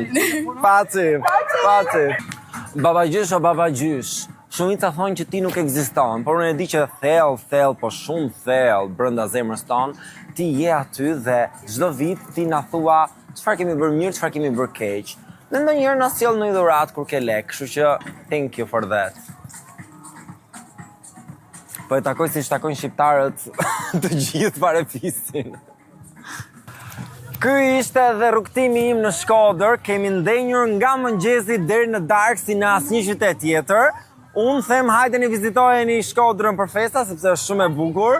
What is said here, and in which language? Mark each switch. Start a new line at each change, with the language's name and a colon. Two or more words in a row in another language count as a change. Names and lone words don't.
Albanian: Paci. Baba gjysh o baba gjysh. Shumica thonë që ti nuk ekziston, por unë e di që thellë, po shumë thellë brenda zemrës tonë, ti je aty dhe çdo vit ti na thua çfarë kemi bërë mirë, çfarë kemi bërë keq. Dhe ndonjëherë na sjell në dhuratë kur ke lek, kështu që
English: thank you for that.
Albanian: Po e takoj si shtakojnë shqiptarët të gjithë parepisin. Ky ishte edhe rrugtimi im në Shkodër, kemi ndenjur nga mëngjesi deri në darkë si në asnjë qytet tjetër. Unë them hajde vizitojeni Shkodrën për festa, sepse është shumë e bukur.